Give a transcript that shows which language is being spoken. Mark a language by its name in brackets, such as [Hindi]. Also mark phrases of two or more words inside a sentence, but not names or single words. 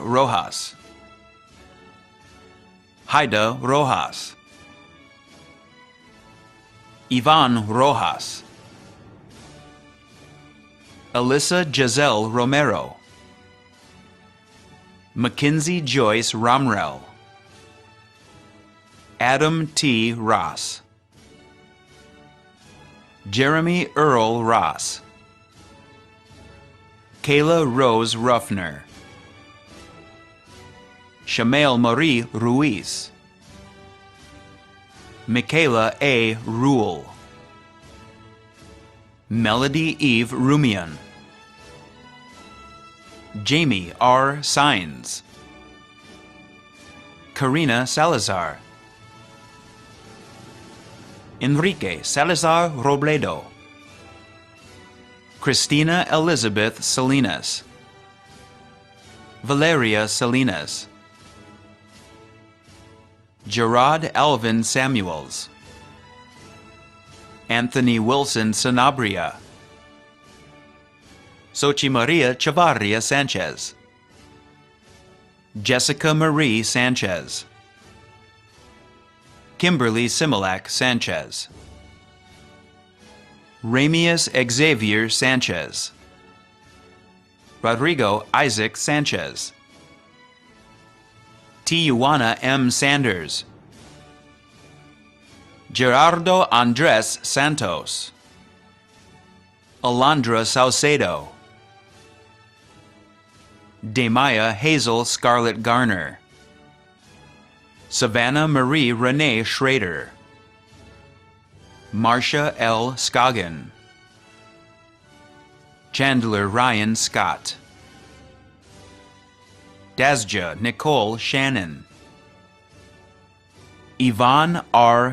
[English] Rojas, Haida Rojas, Ivan Rojas, Alyssa Giselle Romero, Mackenzie Joyce Romrell, Adam T. Ross, Jeremy Earl Ross, Kayla Rose Ruffner, Shamael Marie Ruiz, Michaela A. Rule, Melody Eve Rumian, Jamie R. Sines, Karina Salazar, Enrique Salazar Robledo, Christina Elizabeth Salinas, Valeria Salinas, Gerard Alvin Samuels, Anthony Wilson Sanabria, Xochi Maria Chavarria Sanchez, Jessica Marie Sanchez, Kimberly Similac Sanchez, Ramius Xavier Sanchez, Rodrigo Isaac Sanchez, Tijuana M. Sanders, Gerardo Andres Santos, Alondra Saucedo, Demaya Hazel Scarlett Garner, Savannah Marie Renee Schrader, Marcia L. Scoggin, Chandler Ryan Scott, Dasja Nicole Shannon, Yvonne R.